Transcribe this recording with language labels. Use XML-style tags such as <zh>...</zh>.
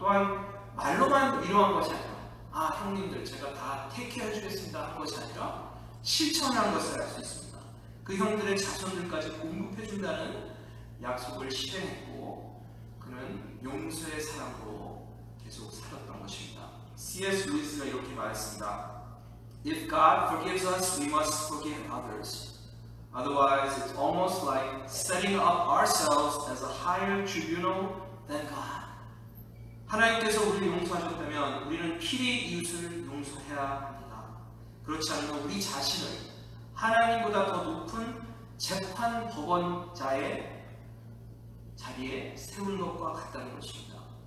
<ko>또한 말로만 위로한 것이 아니라 형님들 제가 다 테이크해 주겠습니다 한 것이 아니라 실천한 것을 알 수 있습니다. 그 형들의 자손들까지 공급해 준다는 약속을 실행했고 그는 용서의 사람으로 계속 살았던 것입니다. C.S. 루이스가 이렇게 말했습니다.</ko> <en>If God forgives us, we must forgive others. Otherwise, it's almost like setting up ourselves as a higher tribunal than God.</en> <ko>하나님께서 우리를 용서하셨다면 우리는 필히 이웃을 용서해야 합니다. 그렇지 않으면 우리 자신을 하나님보다 더 높은 재판 법원자의 자리에 세우는 것과 같다는 것입니다.</ko>